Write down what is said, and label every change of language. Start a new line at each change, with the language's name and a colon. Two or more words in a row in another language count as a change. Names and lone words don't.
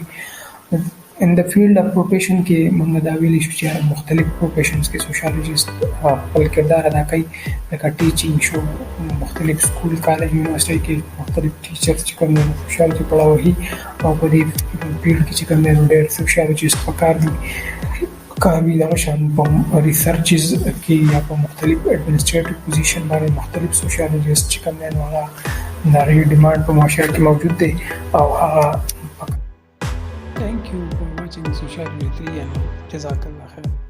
English: in the field of profession
Pashto: کې موږ دا ویلی شو چې مختلف پروفیشنز کې سوشیالوجیست خپل کردار ادا کوي لکه ټیچینګ شو مختلف سکول کالج یونیورسټۍ کې مختلف ټیچرز چې کوم سوشیالوجي پړاوهي او په دې فیلډ کې چې کوم ډېر سوشیالوجیست پکار دي کامي دغه شان په ریسرچز کې یا په مختلف ایډمنسټریټیو پوزیشن باندې مختلف سوشیالوجیست چې کوم دی نو هغه د هغې ډیمانډ په معاشره کې موجود دی او هغه
English: Thank you for watching Sociology 3 and
Arabic: جزاك الله خير.